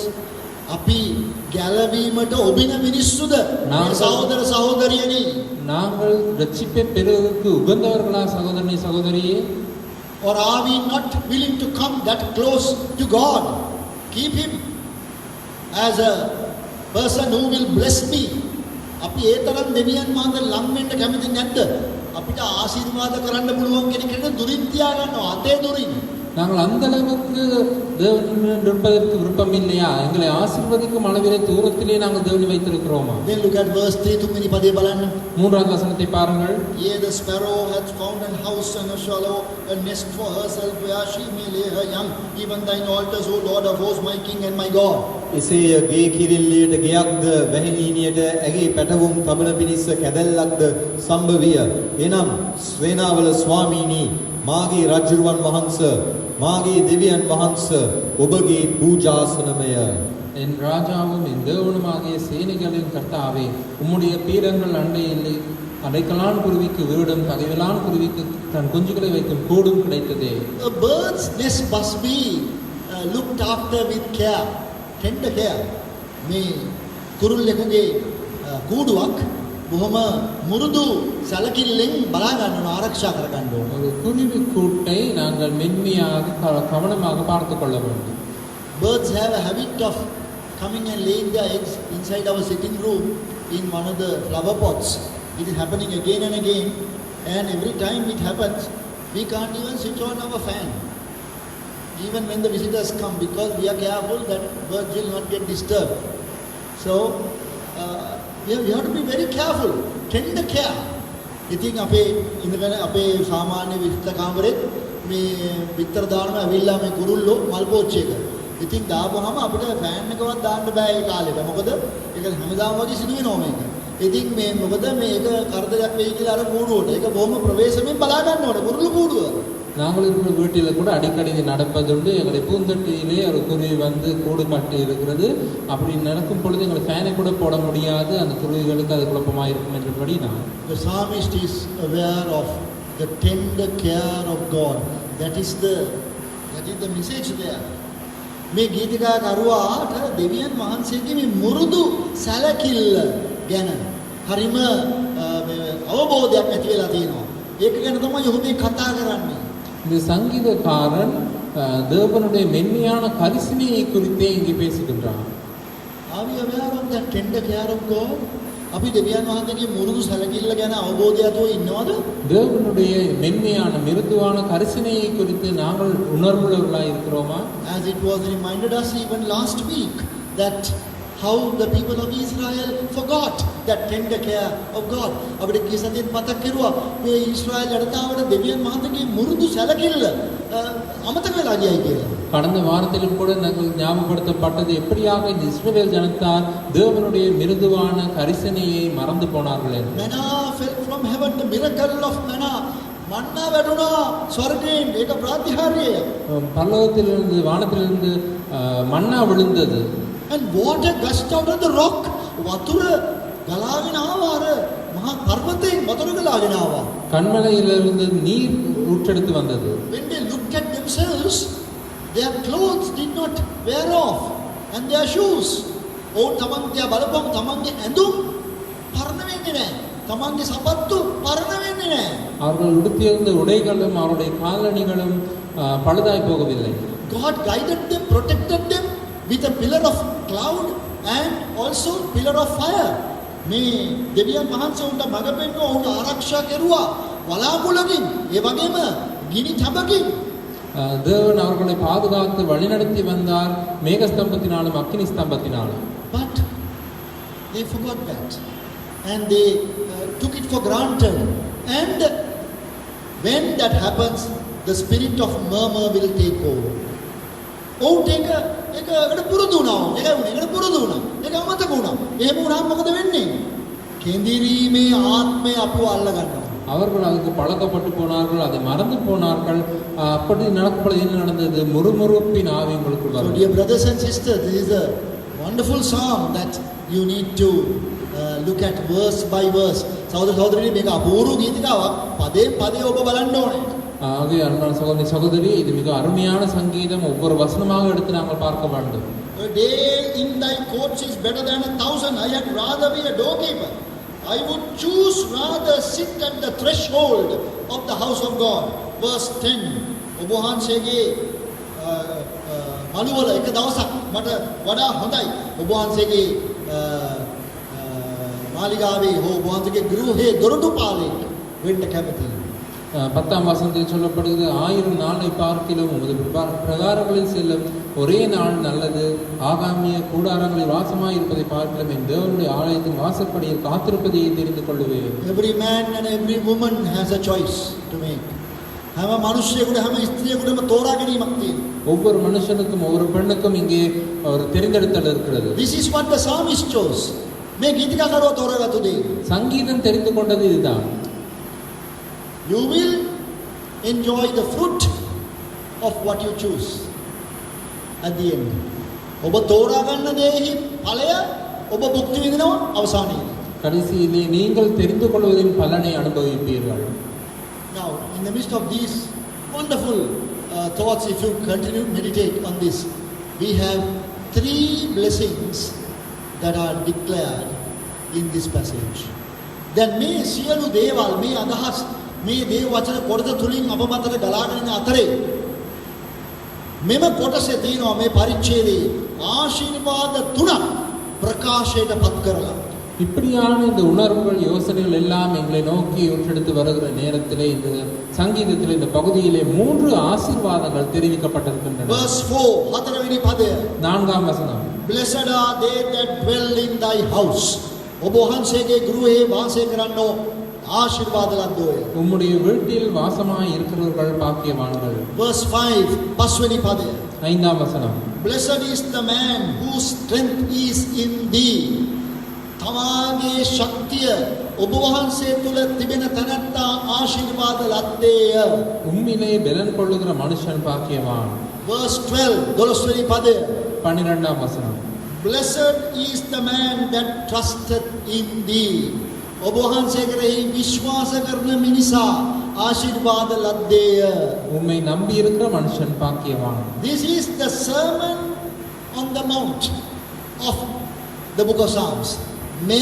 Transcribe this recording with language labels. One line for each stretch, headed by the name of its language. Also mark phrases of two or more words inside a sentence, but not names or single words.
Sinhala: අපි ගැලවීමට ඔබින මිනිස්සුද? මේ සහෝදර සහෝදරියනි.
Tamil: நாங்கள் ரட்சிப்பை பெறுவதற்கு உகந்தவர்களா சகோதரனே சகோதரியே?
English: Or are we not willing to come that close to God? Keep him as a person who will bless me.
Sinhala: අපි ඒ තරම් දෙවියන් වහන්සේ ලම් වෙන්න කැමති නැද්ද? අපිට ආශිර්වාද කරන්න පුළුවන් කෙනෙක්ට දුරින් තියා ගන්නවා, අතේ දුරින්.
Tamil: நாங்கள் அந்த அளவுக்கு தேவனுடன் இருப்பதற்கு விருப்பம் இல்லையா? எங்களை ஆசீர்வதிக்கும் அளவிலே தூரத்திலே நாங்கள் தேவனை வைத்திருக்கிறோமா?
English: Then look at verse 3
Sinhala: තුන්වෙනි පදේ බලන්න.
Tamil: 3வது வசனத்தை பாருங்கள்.
English: Yea, the sparrow hath found an house and a swallow a nest for herself where she may lay her young. Even thine altars, O Lord of hosts, my King and my God.
Sinhala: එසේය ගේ කිරිල්ලියට ගෙයක්ද වැහිනීනියට ඇගේ පැටවුම් තබන පිණිස කැදැල්ලක්ද සම්භවිය. එනම් ස්වේනාවල ස්වාමීනි මාගේ රජුරුවන් වහන්ස මාගේ දෙවියන් වහන්ස ඔබගේ පූජාසනමය.
Tamil: என் ராஜாவும் என் தேவனுமாகிய சேனைகளின் கர்த்தாவே, உம்முடைய பீடங்கள் அண்டையிலே அடைக்கலான் குருவிக்கு வீடும் தகைவிலான் குருவிக்கு தன் குஞ்சுகளை வைக்கும் கூடும் கிடைத்ததே.
English: A bird's nest must be looked after with care, tender care.
Sinhala: මේ කුරුල්ලෙකුගේ කූඩුවක් බොහොම මුරුදු සැලකිල්ලෙන් බලා ගන්න ඕන, ආරක්ෂා කර ගන්න ඕන.
Tamil: ஒரு குருவி கூட்டை நாங்கள் மென்மையாக கவனமாக பார்த்து கொள்ள வேண்டும்.
English: Birds have a habit of coming and laying their eggs inside our sitting room in one of the flower pots. It is happening again and again, and every time it happens, we can't even switch on our fan, even when the visitors come, because we are careful that birds will not get disturbed. So we have to be very careful, tender care.
Sinhala: ඉතින් අපේ ඉඳගෙන අපේ සාමාන්‍ය විස්තර කාමරෙත් මේ විතර දානම ඇවිල්ලා මේ කුරුල්ලෝ මල් පෝච්චි එක. ඉතින් දාපුවාම අපිට ෆෑන් එකවත් දාන්න බෑ ඒ කාලේට. මොකද ඒක හැමදාම වගේ සිදු වෙනවා මේක. ඉතින් මේ මොකද මේක කරදරයක් වෙයි කියලා අර කූඩුවට. ඒක බොහොම ප්‍රවේශමෙන් බලා ගන්න ඕනේ කුරුළු කූඩුව.
Tamil: நாங்கள் இருக்கிற வீட்டில் கூட அடிக்கடி நடப்பதுண்டு. எங்களுடைய பூந்தொட்டியிலே ஒரு குருவி வந்து கூடு கட்டி இருக்கிறது. அப்படி நடக்கும் பொழுது எங்களை ஃபேனை கூட போட முடியாது, அந்த குருவிகளுக்கு அது குழப்பமாக இருக்கும் என்றபடி நான்.
English: The psalmist is aware of the tender care of God. That is the message there.
Sinhala: මේ ගීතිකාකරුවාට දෙවියන් වහන්සේගේ මේ මුරුදු සැලකිල්ල ගැන හරිම අවබෝධයක් ඇති වෙලා තියෙනවා. ඒක ගැන තමයි ඔහු මේ කතා කරන්නේ.
Tamil: இந்த சங்கீதக்காரன் தேவனுடைய மென்மையான கரிசனையை குறித்தே இங்கே பேசுகின்றான்.
English: Are we aware of that tender care of God?
Sinhala: අපි දෙවියන් වහන්සේගේ මුරුදු සැලකිල්ල ගැන අවබෝධයතෝ ඉන්නවද?
Tamil: தேவனுடைய மென்மையான மிருதுவான கரிசனையை குறித்து நாங்கள் உணர்வுள்ளவர்களாய் இருக்கிறோமா?
English: As it was reminded us even last week that how the people of Israel forgot that tender care of God.
Sinhala: අපිට ගිය සතියේ මතක් කරුවා මේ ඊශ්‍රායල් ජනතාවට දෙවියන් වහන්සේගේ මුරුදු සැලකිල්ල අමතක වෙලා ගියයි කියලා.
Tamil: கடந்த வாரத்திலும் கூட நாங்கள் ஞாபகப்படுத்தப்பட்டது எப்படியாக இந்த இஸ்ரவேல் ஜனத்தார் தேவனுடைய மிருதுவான கரிசனையை மறந்து போனார்கள் என்று.
English: Manna fell from heaven, the miracle of manna.
Sinhala: மன்னா වැටුණා ස්වර්ගයෙන්. ඒක ප්‍රාතිහාර්යය.
Tamil: பரலோகத்திலிருந்து வானத்திலிருந்து மன்னா விழுந்தது.
English: And water gushed out of the rock.
Sinhala: වතුර ගලාගෙන ආවා අර මහා පර්වතයෙන් වතුර ගලාගෙන ආවා.
Tamil: கண்மலையிலிருந்து நீர் ஊற்றெடுத்து வந்தது.
English: When they looked at themselves, their clothes did not wear off and their shoes.
Sinhala: ඔවුන් තමන්ගේ බලපං තමන්ගේ ඇඳුම් පරණ වෙන්නේ නැහැ. තමන්ගේ සපත්තු පරණ වෙන්නේ නැහැ.
Tamil: அவர்கள் உடுத்தியிருந்த உடைகளும் அவருடைய காலணிகளும் பழுதாய் போகவில்லை.
English: God guided them, protected them with a pillar of cloud and also pillar of fire.
Sinhala: මේ දෙවියන් වහන්සේ උන්ට මඟ පෙන්වුවා, උන්ට ආරක්ෂා කෙරුවා වලාකුළකින්, ඒ වගේම ගිනි තඹකින්.
Tamil: தேவன் அவர்களை பாதுகாத்து வழிநடத்தி வந்தார் மேகஸ்தம்பத்தினாலும் அக்கினி ஸ்தம்பத்தினாலும்.
English: But they forgot that and they took it for granted. And when that happens, the spirit of murmur will take over.
Sinhala: ඔවුන්ට ඒකට පුරුදු වුණා. ඒකට පුරුදු වුණා. ඒක අමතක වුණා. එහෙම වුණාම මොකද වෙන්නේ? කෙඳිරීමේ ආත්මය අපව අල්ල ගන්නවා.
Tamil: அவர்கள் அதுக்கு பழக்கப்பட்டு போனார்கள், அதை மறந்து போனார்கள். அப்படி நடக்கப்பொழுது என்ன நடந்தது? முறுமுறுப்பின் ஆவி உங்களுக்குள்
English: So
Tamil: வரும்.
English: dear brothers and sisters, this is a wonderful psalm that you need to look at verse by verse.
Sinhala: සහෝදර සහෝදරියනි, මේක අපූර්ව ගීතිකාවක්. පදයෙන් පදේ ඔබ බලන්න ඕනේ.
Tamil: ஆகவே அன்பான சகோதரி சகோதரி, இது மிக அருமையான சங்கீதம். ஒவ்வொரு வசனமாக எடுத்து நாங்கள் பார்க்க வேண்டும்.
English: A day in thy courts is better than 1,000. I had rather be a doorkeeper. I would choose rather sit at the threshold of the house of God. Verse 10.
Sinhala: ඔබ වහන්සේගේ මළුවල එක දවසක් මට වඩා හොඳයි. ඔබ වහන්සේගේ මාලිගාවේ හෝ ඔබ වහන්සේගේ ගෘහයේ දොරටුපාලේ වෙන්න කැමතියි.
Tamil: 10ஆம் வசனத்தில் சொல்லப்படுகிறது, 1000 நாளை பார்க்கிலும் உமது பிரகாரங்களில் செல்லும் ஒரே நாள் நல்லது. ஆகாமிய கூடாரங்களில் வாசமாய் இருப்பதை பார்க்கலாம் என் தேவனுடைய ஆலயத்தின் வாசற்படியில் காத்திருப்பதையே தெரிந்து கொள்ளுவேன்.
English: Every man and every woman has a choice to make.
Sinhala: හැම මිනිසෙකුට හැම ස්ත්‍රියකුටම තෝරා ගැනීමක් තියෙනවා.
Tamil: ஒவ்வொரு மனுஷனுக்கும் ஒவ்வொரு பெண்ணுக்கும் இங்கே ஒரு தெரிந்தெடுத்தல் இருக்கிறது.
English: This is what the psalmist chose.
Sinhala: මේ ගීතිකාකරුවා තෝරාගත්තු දේ.
Tamil: சங்கீதம் தெரிந்து கொண்டது இதுதான்.
English: You will enjoy the fruit of what you choose at the end.
Sinhala: ඔබ තෝරා ගන්න දේහි ඵලය ඔබ භුක්ති විඳිනවා අවසානයේදී.
Tamil: கடைசியிலே நீங்கள் தெரிந்து கொள்வதின் பலனை அனுபவிப்பீர்கள்.
English: Now, in the midst of these wonderful thoughts, if you continue to meditate on this, we have 3 blessings that are declared in this passage.
Sinhala: Then මේ සියලු දේවල්, මේ අදහස්, මේ දේව වචන කොටස තුලින් අප මතට ගලාගෙන යන අතරේ මෙම කොටසේ තියෙනවා මේ පරිච්ඡේදයේ ආශිර්වාද 3ක් ප්‍රකාශයට පත් කරලා.
Tamil: இப்படியான இந்த உணர்வுகள் யோசனைகள் எல்லாம் எங்களை நோக்கி ஊற்றெடுத்து வருகிற நேரத்திலே இந்த சங்கீதத்தில் இந்த பகுதியிலே 3 ஆசீர்வாதங்கள் தெரிவிக்கப்பட்டிருக்கின்றன.
Sinhala: Verse 4 හතරවෙනි පදය.
Tamil: 4ஆம் வசனம்.
English: Blessed are they that dwell in thy house.
Sinhala: ඔබ වහන්සේගේ ගෘහයේ වාසය කරන්නෝ ආශිර්වාද ලද්දෝය.
Tamil: உம்முடைய வீட்டில் வாசமாய் இருக்கிறவர்கள் பாக்கியவான்கள்.
Sinhala: Verse 5 පස්වෙනි පදය.
Tamil: 5ஆம் வசனம்.
English: Blessed is the man whose strength is in thee.
Sinhala: තමාගේ ශක්තිය ඔබ වහන්සේ තුල තිබෙන තැනැත්තා ආශිර්වාද ලද්දේය.
Tamil: உம்மிலே பெலன் கொள்ளுகிற மனுஷன் பாக்கியவான்.
Sinhala: Verse 12 12වෙනි පදය.
Tamil: 12ஆம் வசனம்.
English: Blessed is the man that trusteth in thee.
Sinhala: ඔබ වහන්සේ කෙරෙහි විශ්වාස කරන මිනිසා ආශිර්වාද ලද්දේය.
Tamil: உம்மை நம்பி இருக்கிற மனுஷன் பாக்கியவான்.
English: This is the sermon on the mount of the book of Psalms.